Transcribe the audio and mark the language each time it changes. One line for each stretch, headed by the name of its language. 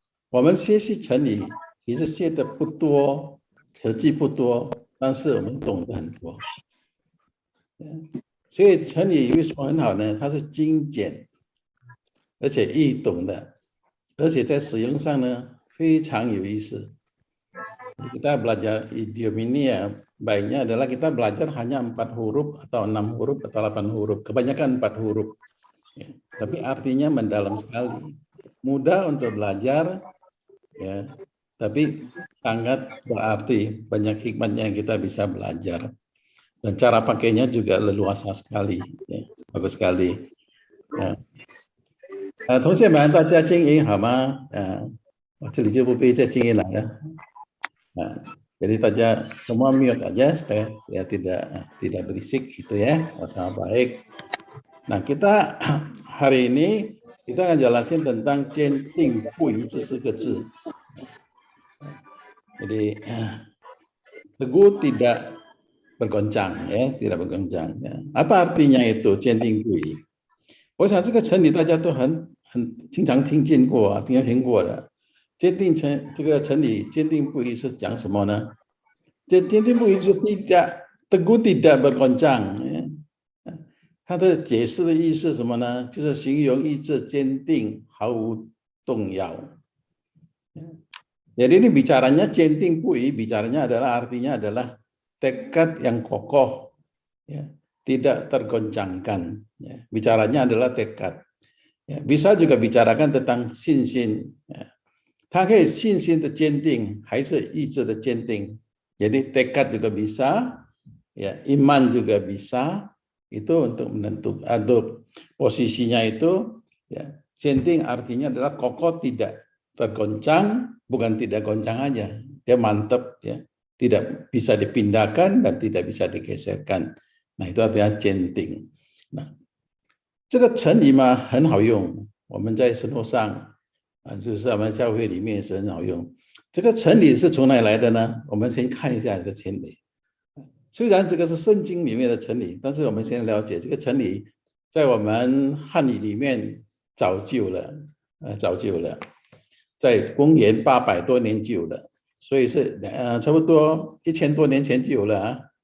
Chinese: 我们学习成语其实学的不多，词句不多，但是我们懂得很多。所以成语为什么很好呢？它是精简，而且易懂的，而且在使用上呢非常有意思。
Indonesian: Kita belajar idiom ini ya, baiknya adalah kita belajar hanya 4 huruf atau 6 huruf atau 8 huruf. Kebanyakan 4 huruf. Ya, tapi artinya mendalam sekali. Mudah untuk belajar, ya, tapi sangat berarti. Banyak hikmatnya yang kita bisa belajar. Dan cara pakainya juga leluasa sekali. Ya, bagus sekali. Ya.
Chinese: 同学们，大家静音好吗？我这里就不必再静音了呀。
Indonesian: Jadi saja semua mute aja supaya ya tidak berisik gitu ya, sama baik. Nah kita hari ini kita akan jelasin tentang 坚定不移
Chinese: 这4个字.
Indonesian: Jadi teguh tidak bergoncang ya, tidak bergoncang. Ya. Apa artinya itu 坚定不移？
Chinese: 我想这个成语大家都很经常听见过，经常听过的。坚定这个成语坚定不移是讲什么呢？坚定不移是
Indonesian: teguh tidak bergoncang。
Chinese: 它的解释的意思是什么呢？就是形容意志坚定，毫无动摇。
Indonesian: Jadi ini bicaranya 坚定不移， bicaranya artinya adalah tekad yang kokoh, ya, tidak tergoncangkan. Ya. Bicaranya adalah tekad. Ya. Bisa juga bicarakan tentang 信心。它可以信心的坚定，还是意志的坚定。 Jadi tekad juga bisa, ya, iman juga bisa. Itu untuk menentukan atau posisinya itu, ya, 坚定 artinya adalah kokoh, tidak tergoncang, bukan tidak goncang aja. Dia mantap, ya, tidak bisa dipindahkan dan tidak bisa digeserkan. Nah, itu artinya 坚定。
Chinese: 那这个成语嘛很好用，我们在生活上。就是我们教会里面是很好用。这个成语是从哪里来的呢？我们先看一下这个成语。虽然这个是圣经里面的成语，但是我们先了解这个成语在我们汉语里面早就了，在公元800多年就有了，所以是差不多1000多年前就有了啊。